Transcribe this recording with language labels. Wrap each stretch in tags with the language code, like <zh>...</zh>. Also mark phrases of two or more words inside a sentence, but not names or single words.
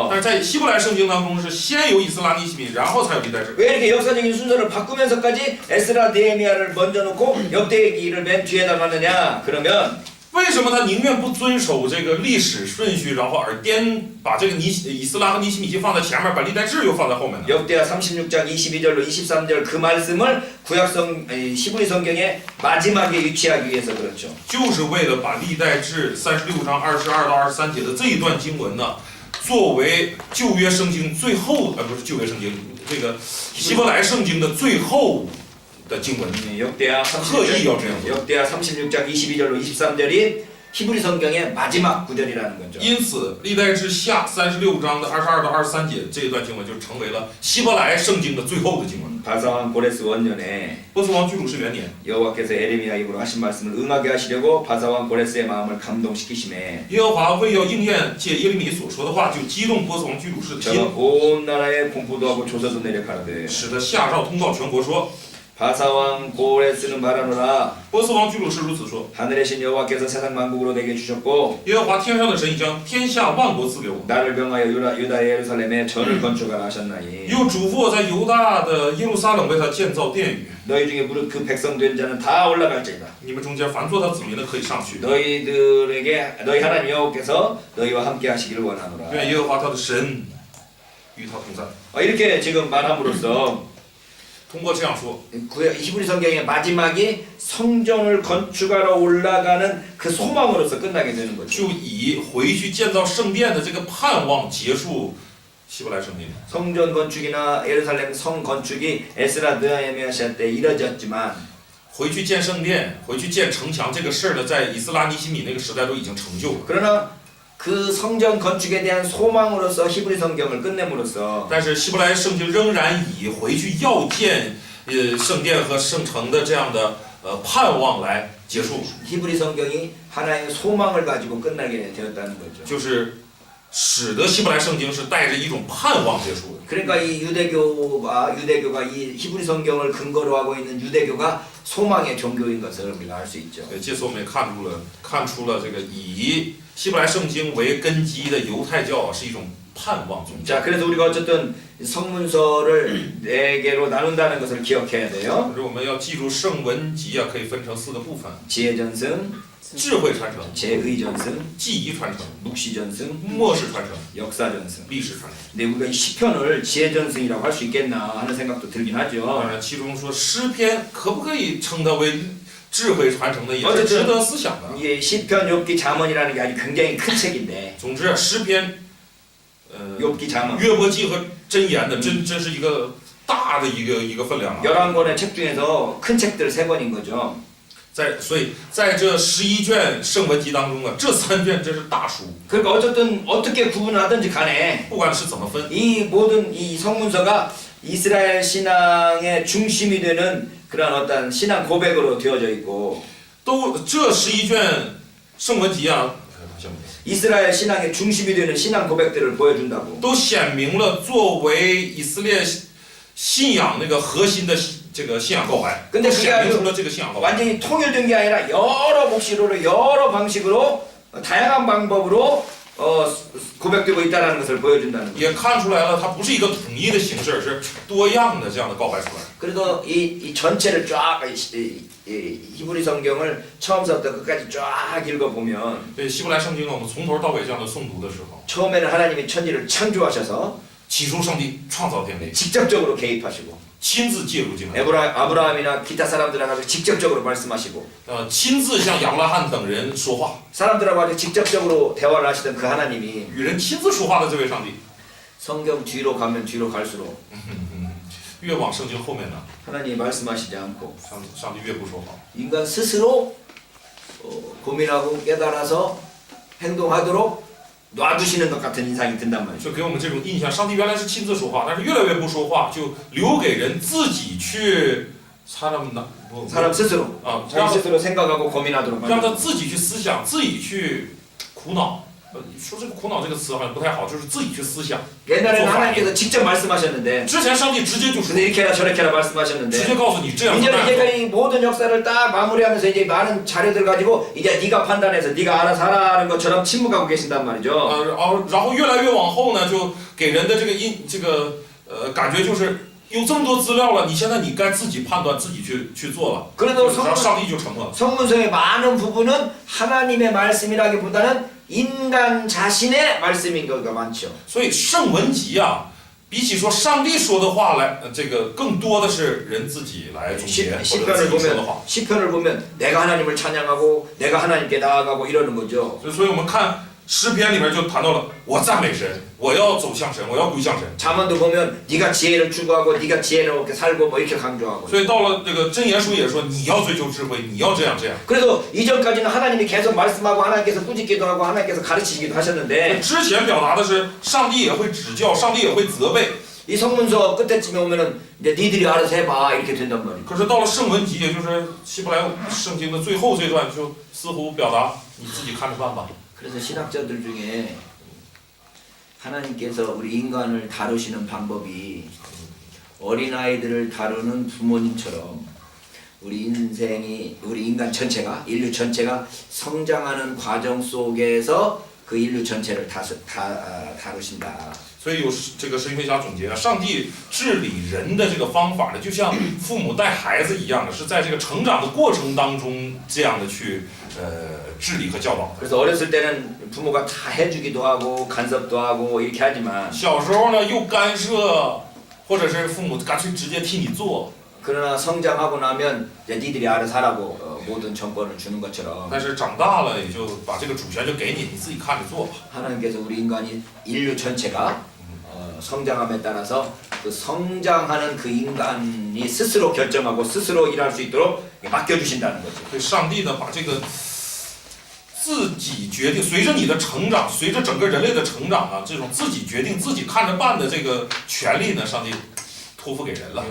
<zh>但是在希伯来圣经当中是先有以斯拉尼希米，然后才有历代志。</zh> <ko>왜 이렇게 역사적인 순서를 바꾸면서까지 에스라 느헤미야를 먼저 놓고 역대기를 맨 뒤에다 놨느냐? 그러면</ko> <zh>为什么他宁愿不遵守这个历史顺序，然后而把这个以斯拉和尼希米记放在前面，把历代志又放在后面呢？</zh> <ko>역대하 36장 22절로 23절 그 말씀을 히브리 성경의 마지막에 유치하기 위해서 그렇죠.</ko> <zh>就是为了把历代志36章22到23节的这一段经文呢，作为旧约圣经最后不是旧约圣经，这个希伯来圣经的最后的经文。</zh> <ko>역대하 36장 22절로 23절이 히브리 성경의 마지막 구절이라는 거죠.</ko> <zh>因此，历代志下36章的22到23节这一段经文就成为了希伯来圣经的最后的经文。</zh> <ko>바사왕 고레스 원년에</ko> <zh>波斯王居鲁士元年，</zh> <ko>여호와께서 에레미야 입으로 하신 말씀을 응하게 하시려고 바사왕 고레스의 마음을 감동시키심에</ko> <zh>耶和华为要应验借耶利米所说的话，就激动波斯王居鲁士的</zh> <ko>저가</ko> <zh>心，</zh> <ko>온 나라에 공포도 하고 조서도 내려가라되</ko> <zh>使得下诏通告全国说，</zh> <ko>바사왕 고레스는 말하노라</ko> <zh>波斯王居鲁士如此说：</zh> <ko>하늘의 신 여호와께서 세상 만국으로 내게 주셨고</ko> <zh>耶和华天上的神已将天下万国赐给我，</zh> <ko>나를 명하여 유다 예루살렘에 전을 건축하라 하셨나니</ko> <zh>又嘱咐我在犹大的耶路撒冷为他建造殿宇。</zh> <ko>너희 중에 무릇 그 백성 된 자는 다 올라갈지이다</ko> <zh>你们中间凡做他子民的可以上去。</zh> <ko>너희들에게 너희 하나님 여호와께서 너희와 함께 하시기를 원하노라</ko> <zh>愿耶和华他的神与他同在。</zh> <ko>이렇게 지금 말함으로써</ko> <zh>通过这样说，</zh> <ko>히브리 성경의 마지막이 성전을 건축하러 올라가는 그 소망으로서 끝나게 되는 거죠.</ko> <zh>就以回去建造圣殿的这个盼望结束希伯来圣经。</zh> <ko>성전 건축이나 예루살렘 성 건축이 에스라 느헤미야 시대 때 이뤄졌지만</ko> <zh>回去建圣殿、回去建城墙这个事儿呢，在以斯拉尼希米那个时代都已经成就了。</zh> <ko>그러나 그 성전 건축에 대한 소망으로서 히브리 성경을 끝냄으로써</ko> <zh>但是希伯来圣经仍然以回去要建圣殿和圣城的这样的盼望来结束，</zh> <ko>히브리 성경이 하나의 소망을 가지고 끝나게 되었다는 거죠.</ko> <zh>就是使得希伯来圣经是带着一种盼望结束的。</zh> <ko>그러니까 이 유대교가 이 히브리 성경을 근거로 하고 있는 유대교가 소망의 종교인 것을 우리가 알 수 있죠.</ko> <zh>借此我们也看出了这个以希伯来圣经为根基的犹太教是一种盼望宗教。</zh> <ko>자, 그래서 우리가 어쨌든 성문서를 4개로 나눈다는 것을 기억해야 돼요.</ko> <zh>可是我们要记住圣文集可以分成4个部分：</zh> <ko>지혜 전승,</ko> <zh>智慧传承、</zh> <ko>제의 전승,</ko> <zh>记忆传承、</zh> <ko>묵시 전승,</ko> <zh>末世传承、</zh> <ko>역사 전승.</ko> <zh>历史传承。</zh> <ko>근데 우리가 이 시편을 지혜 전승이라고 할 수 있겠나 하는 생각도 들긴</ko> <zh>当</zh> <ko>하죠.</ko> <zh>然，其中说诗篇可不可以称它为智慧传承的，也是值得思想的。</zh> <ko>이게 시편, 욥기, 잠언이라는 게 아주 굉장히 큰 책인데</ko> <zh>总之，诗篇、</zh> <ko>욥기, 잠언</ko> <zh>约伯记和箴言的，真是一个大的一个分量啊。</zh> <ko>11권의 책 중에서 큰 책들 3권인 거죠.</ko> <zh>所以在这11卷圣文集当中这3卷真是大书。</zh> <ko>그러니까 어쨌든 어떻게 구분을 하든지 간에</ko> <zh>不管是怎么分，</zh> <ko>이 모든 이 성문서가 이스라엘 신앙의 중심이 되는 그런 어떤 신앙 고백으로 되어져 있고</ko> <zh>这11卷圣文集</zh> <ko>이스라엘 신앙의 중심이 되는 신앙 고백들을 보여준다고.</ko> <zh>都显明了作为以色列信仰那个核心的这个信仰告白，</zh> <ko>근데</ko> <zh>都</zh> <ko>그게</ko> <zh>显明</zh> <ko>아주</ko> <zh>出了这个信仰告白。</zh> <ko>완전히 통일된 게 아니라 여러 묵시로로 여러 방식으로 다양한 방법으로 고백되고 있다는 것을 보여준다는 거예요.</ko> <zh>也看出来了，它不是一个统一的形式，是多样的这样的告白出来。</zh> <ko>그래서 이 전체를 쫙 히브리 성경을 처음부터 끝까지 쫙 읽어보면</ko> <zh>对希伯来圣经呢，我们从头到尾这样的诵读的时候，</zh> <ko>처음에는 하나님이 천지를 창조하셔서</ko> <zh>起初上帝创造天地，</zh> <ko>직접적으로 개입하시고</ko> <zh>亲自介入进来，</zh> <ko>아브라함이나 기타 사람들하고 아주 직접적으로 말씀하시고</ko> <zh>亲自向亚伯拉罕等人说话，</zh> <ko>사람들하고 아주 직접적으로 대화를 하시던 그 하나님이</ko> <zh>与人亲自说话的这位上帝，</zh> <ko>성경 뒤로 가면 뒤로 갈수록</ko> <zh>越往圣经后面呢，</zh> <ko>하나님이 말씀하시지 않고</ko> <zh>上帝越不说话。</zh> <ko>인간 스스로 고민하고 깨달아서 행동하도록 놔두시는 것 같은 인상이 든단 말이죠.</ko> <zh>就给我们这种印象，上帝原来是亲自说话，但是越来越不说话，就留给人自己去</zh> <ko>사람 스스로</ko> <zh>啊，</zh> <ko>자기 스스로 생각하고 고민하도록</ko> <zh>让他</zh> <ko>만듭니다.</ko> <zh>自己去思想，自己去苦恼。说这个苦恼这个词好像不太好，就是自己去思想。</zh> <ko>옛날에는 하나님께서 직접 말씀하셨는데</ko> <zh>之前上帝直接就说，</zh> <ko>근데 이렇게 해라 저렇게 해라</ko> <zh>直</zh> <ko>말씀하셨는데</ko> <zh>接告诉你这样做</zh> <ko>이제는</ko> <zh>那样</zh> <ko>이제가</ko> <zh>做。</zh> <ko>이 모든 역사를 딱 마무리하면서 이제 많은 자료들 가지고 이제 네가 판단해서 네가 알아서 하라는 것처럼 침묵하고 계신단 말이죠.</ko> <zh>然后越来越往后呢，就给人的这个感觉就是有这么多资料了，你现在你该自己判断，自己去做了。</zh> <ko>그래도</ko> <zh>然后上帝就成了。</zh> <ko>성문서의 많은 부분은 하나님의 말씀이라기보다는 인간 자신의 말씀인 경우가 많죠.</ko> <zh>所以圣文集比起说上帝说的话来，这个更多的是人自己来总结或者自己说的话。</zh> <ko>시편을 보면 내가 하나님을 찬양하고 내가 하나님께 나아가고 이러는 거죠.</ko> <zh>所以我们看诗篇里面就谈到了，我赞美神，我要走向神，我要归向神。</zh> <ko>잠언도 보면 네가 지혜를 추구하고 네가 지혜로 이렇게 살고 뭐 이렇게 강조하고.</ko> <zh>所以到了这个箴言书也说，你要追求智慧，你要这样这样。</zh> <ko>그래서 이전까지는 하나님이 계속 말씀하고 하나님께서 꾸짖기도 하고 하나님께서 가르치시기도 하셨는데</ko> <zh>之前表达的是上帝也会指教，上帝也会责备。</zh> <ko>이 성문서 끝에쯤에 오면은 이제 니들이 알아서 해봐 이렇게 된단 말이에요.</ko> <zh>可是到了圣文集，也就是希伯来圣经的最后这段，就似乎表达你自己看着办吧。</zh> <ko>그래서 신학자들 중에 하나님께서 우리 인간을 다루시는 방법이 어린아이들을 다루는 부모님처럼 우리 인간 전체가 인류 전체가 성장하는 과정 속에서 그 인류 전체를 다루신다.</ko> <zh>所以有这个神学家总结啊，上帝治理人的这个方法呢，就像父母带孩子一样的，是在这个成长的过程当中这样的去治理和教导的。</zh> <ko>그래서 어렸을 때는 부모가 다 해주기도 하고 간섭도 하고 이렇게 하지만</ko> <zh>小时候呢又干涉，或者是父母干脆直接替你做。</zh> <ko>그러나 성장하고 나면 이제 니들이 알아서 하라고 모든 정권을 주는 것처럼</ko> <zh>但是长大了也就把这个主权就给你，你自己看着做吧。</zh> <ko>하나님께서 우리 인간이 인류 전체가 성장함에 따라서 그 성장하는 그 인간이 스스로 결정하고 스스로 일할 수 있도록 맡겨주신다는 거죠.</ko> <zh>所以上帝呢把这个自己决定，随着你的成长，随着整个人类的成长啊，这种自己决定、自己看着办的这个权利呢，上帝托付给人了。</zh>